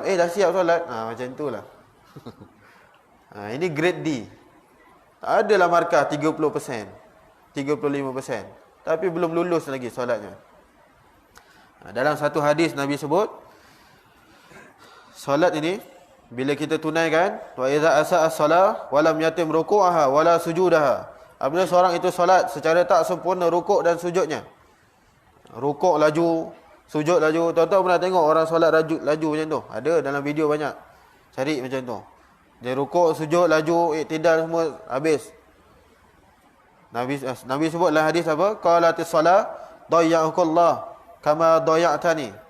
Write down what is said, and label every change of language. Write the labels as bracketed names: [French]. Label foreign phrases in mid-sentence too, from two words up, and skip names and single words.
[Malay] Dah siap solat. Macam itulah. Ini grade D. Adalah markah 30%, 35%. Tapi belum lulus lagi solatnya. Dalam satu hadis Nabi sebut, solat ini bila kita tunaikan, [Arabic] وإذا أساء الصلاة ولم يتم ركوعها ولا سجودها. [Malay] Apabila seorang itu solat secara tak sempurna rukuk dan sujudnya. Rukuk laju, sujud laju. Tuan-tuan pernah tengok orang solat laju macam tu? Ada dalam video banyak. Cari macam tu. Dia rukuk, sujud, laju, iktidal semua habis. Nabi sebut dalam hadis apa? [Arabic] قالت الصلاة ضيعك الله كما ضيعتني.